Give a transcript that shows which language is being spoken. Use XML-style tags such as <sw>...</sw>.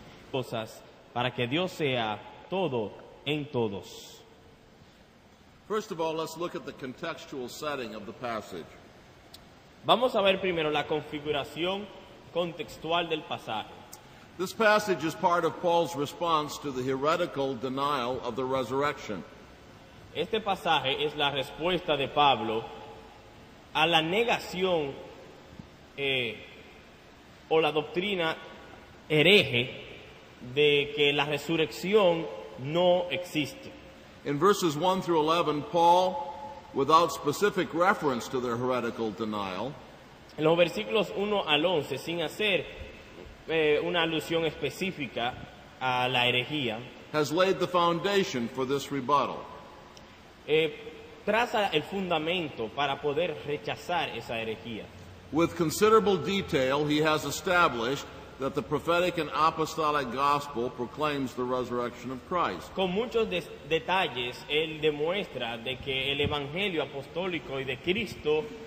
<es>Cosas para que Dios sea todo en todos.</es> <en>First of all, let's look at the contextual setting of the passage.</en> <es>Vamos a ver primero la configuración contextual del pasaje.</es> <en>This passage is part of Paul's response to the heretical denial of the resurrection.</en> <es>Este pasaje es la respuesta de Pablo a la negación o la doctrina hereje de que la resurrección no existe.</es> <en>In verses 1 through 11, Paul, without specific reference to their heretical denial,</en> <es>En los versículos 1 al 11, sin hacer una alusión específica a la herejía,</es> <en>has laid the foundation for this rebuttal.</en> <es>Traza el fundamento para poder rechazar esa herejía.</es> <en>With considerable detail, he has established that the prophetic and apostolic gospel proclaims the resurrection of Christ.</en> <es>Con muchos detalles, él demuestra de que el evangelio apostólico y de Cristo</es>